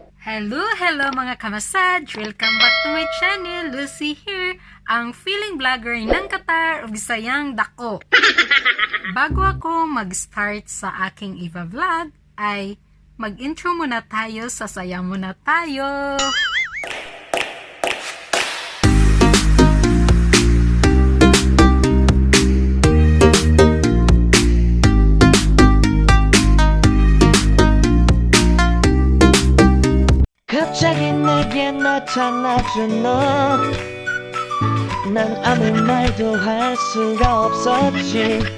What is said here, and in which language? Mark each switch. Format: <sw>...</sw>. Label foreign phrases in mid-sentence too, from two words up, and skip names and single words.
<tl>Hello mga kamasaj!</tl> <en>Welcome back to my channel, Lucy here,</en> <tl>ang</tl> <en>feeling vlogger</en> <tl>ng Qatar</tl> <ceb>ug Bisayang dako.</ceb> <tl>Bago ako mag-start sa aking iba-vlog, ay mag-intro muna tayo, sasaya muna tayo.</tl> <ko>갑자기 내게 나타나준 너 난 아무 말도 할 수가 없었지</ko>